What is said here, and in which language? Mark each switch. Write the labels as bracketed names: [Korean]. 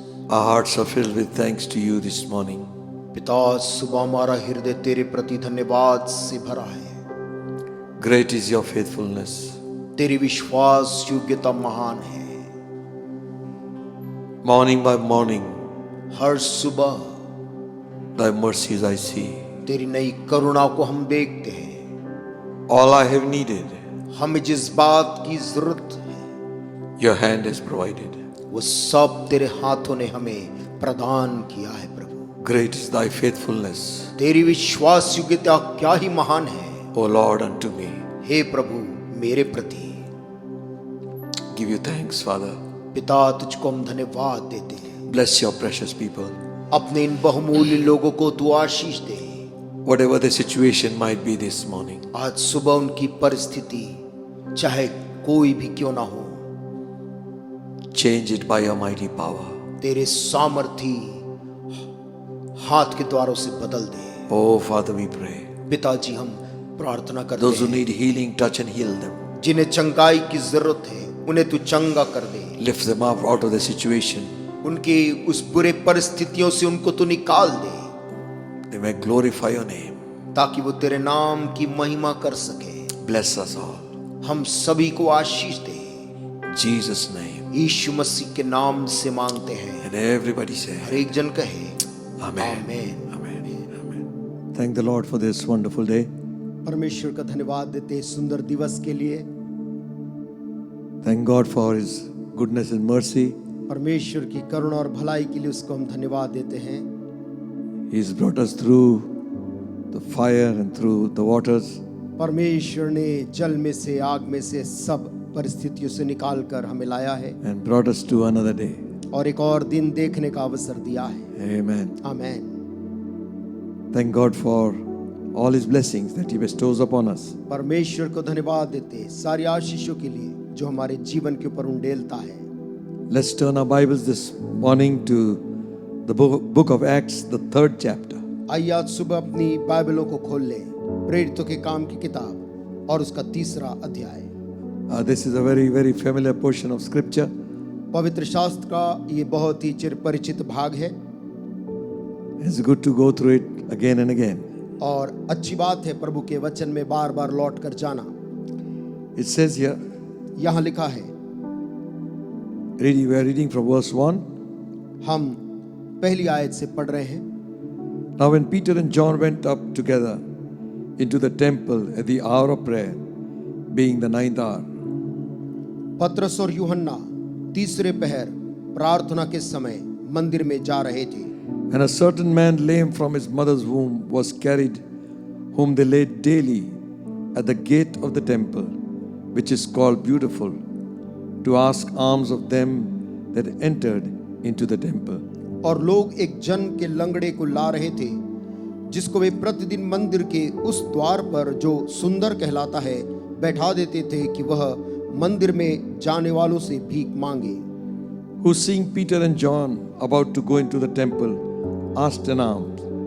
[English] Our hearts are filled with thanks to you this morning. [Hindi] पिता सुबह हमारा हृदय तेरे प्रति धन्यवाद से भरा है। [English] Great is your faithfulness. [Hindi] तेरी विश्वास योग्यता महान है। [English] Morning by morning, [Hindi] हर सुबह [English] thy mercies I see. [Hindi] तेरी नई करुणा को हम देखते हैं। [English] All I have needed, [Hindi] हमें जिस बात की जरूरत है [English] your hand has provided. [Hindi] वो सब तेरे हाथों ने हमें प्रदान किया है प्रभु। [English] Great is thy faithfulness, [Hindi] तेरी विश्वास योग्यता क्या ही महान है। [English] O Lord, unto me. [Hindi] हे प्रभु मेरे प्रति। [English] Give you thanks, Father. [Hindi] पिता तुझको हम धन्यवाद देते हैं। [English] Bless your precious people. [Hindi] अपने इन बहुमूल्य लोगों को तू आशीष दे। [English] Whatever the situation might be this morning, [Hindi] आज सुबह उनकी परिस्थिति चाहे कोई भी क्यों ना हो, [English] change it by your mighty power. [Hindi] तेरे सामर्थी हाथ के द्वारों से बदल दे। [English] Oh, Father, we pray. [Hindi] पिताजी हम प्रार्थना करते [English] Those who [Hindi] हैं, [English] need healing, touch and heal them. [Hindi] जिन्हें चंगाई की जरूरत है उन्हें तू चंगा कर दे। [English] Lift them up out of the situation. [Hindi] उनकी उस बुरे परिस्थितियों से उनको तू निकाल दे, [English] They may glorify your name. [Hindi] ताकि वो तेरे नाम की महिमा कर सके। [English] Bless us all. [Hindi] हम सभी को आशीष दे, [English] In Jesus' name. [Hindi] यीशु मसीह के नाम से मांगते हैं। [English] And everybody say, [Hindi] हर एक जन कहे [English] Amen. [Hindi] आमीन। [English] Amen. Amen. Thank the Lord for this wonderful day. [Hindi] परमेश्वर का धन्यवाद देते हैं सुंदर दिवस के लिए। [English] Thank God for His goodness and mercy. [Hindi] परमेश्वर की करुणा और भलाई के लिए उसको हम धन्यवाद देते हैं। [English] He's brought us through the fire and through the waters. [Hindi] परमेश्वर ने जल में से, आग में से, सब परिस्थितियों से निकाल कर हमें लाया है [English] And brought us to another day. [Hindi] और एक और दिन देखने का अवसर दिया है। [English] Amen. [Hindi] आमीन। [English] Thank God for all His blessings that He bestows upon us. [Hindi] परमेश्वर को धन्यवाद देते हैं सारी आशीषों के लिए जो हमारे जीवन के ऊपर उंडेलता है। [English] Let's turn our Bibles this morning to the book of Acts, the 3rd chapter. [Hindi] आइए आज सुबह अपनी बाइबलों को खोल लें, प्रेरितों के काम की किताब और उसका 3रा अध्याय। [English] This is a very, very familiar portion of Scripture. [Hindi] पवित्र शास्त्र का ये बहुत ही चिर परिचित भाग है [English] It's good to go through it again and again. [Hindi] और अच्छी बात है प्रभु के वचन में बार बार लौट कर जाना। [English] It says here, [Hindi] यहाँ लिखा है, [English] we are reading from verse 1. [Hindi] हम पहली आयत से पढ़ रहे हैं। [English] Now when Peter and John went up together into the temple at the hour of prayer, being the 9th hour, [Hindi] पतरस और यूहन्ना तीसरे पहर प्रार्थना के समय मंदिर में जा रहे थे। [English] and a certain man lame from his mother's womb was carried, whom they laid daily at the gate of the temple, which is called Beautiful, to ask alms of them that entered into the temple. [Hindi] और लोग एक जन के लंगड़े को ला रहे थे, जिसको वे प्रतिदिन मंदिर के उस द्वार पर जो सुंदर कहलाता है बैठा देते थे कि वह मंदिर में जाने वालों से भीख मांगे। [English] Who seeing Peter and John about to go into the temple, asked an alms.